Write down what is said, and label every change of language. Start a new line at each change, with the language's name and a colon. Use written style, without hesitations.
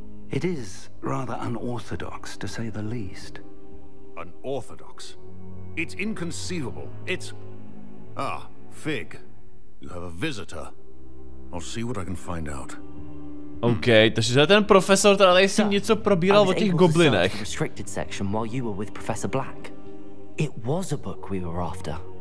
English: It is rather unorthodox to say the least. Unorthodox? It's inconceivable. It's... Fig. You have a visitor. I'll see what I can find out.
Czech: OK, takže ten profesor tady si něco probíral o těch goblinech.
English: Restricted section while you were with Professor Black. It was a book we were after.